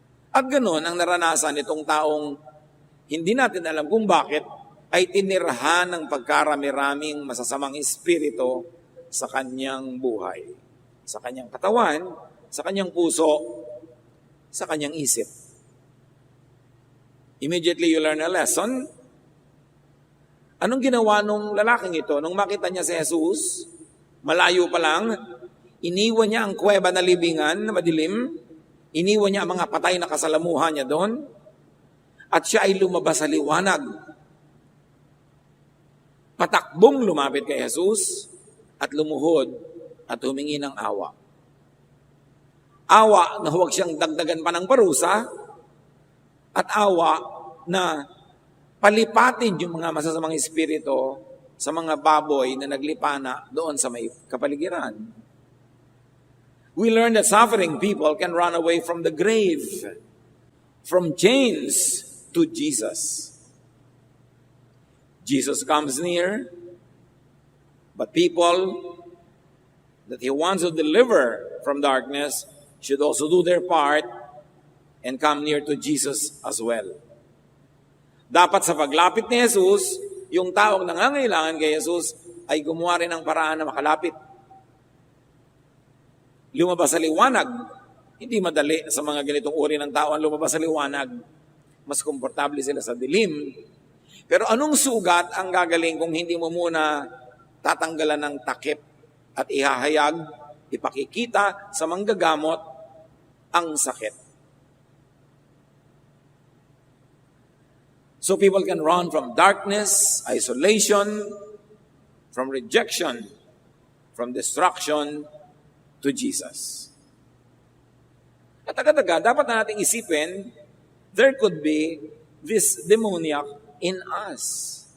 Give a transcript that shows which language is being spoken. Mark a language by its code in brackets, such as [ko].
[tl] At ganoon ang naranasan itong taong hindi natin alam kung bakit ay tinirhan ng pagkarami-raming masasamang espiritu sa kanyang buhay, sa kanyang katawan, sa kanyang puso, sa kanyang isip. [en] Immediately you learn a lesson. [tl] Anong ginawa nung lalaking ito? Nung makita niya si Jesus, malayo pa lang, iniwan niya ang kuweba na libingan na madilim, iniwan niya ang mga patay na kasalamuhan niya doon, at siya ay lumabas sa liwanag. Patakbong lumapit kay Jesus at lumuhod at humingi ng awa. Awa na huwag siyang dagdagan pa ng parusa at awa na palipatin yung mga masasamang espiritu sa mga baboy na naglipana doon sa may kapaligiran. [en] We learn that suffering people can run away from the grave, from chains to Jesus. Jesus comes near, but people that He wants to deliver from darkness should also do their part and come near to Jesus as well. [tl] Dapat sa paglapit ni Jesus, yung taong nangangailangan kay Jesus ay gumawa rin ng paraan na makalapit. Lumabas sa liwanag. Hindi madali sa mga ganitong uri ng tao ang lumabas sa liwanag. Mas komportable sila sa dilim. Pero anong sugat ang gagaling kung hindi mo muna tatanggalan ng takip at ihahayag, ipakikita sa manggagamot ang sakit? [en] So people can run from darkness, isolation, from rejection, from destruction to Jesus. [tl] At agad-agad, dapat na nating isipin, [en] there could be this demoniac in us.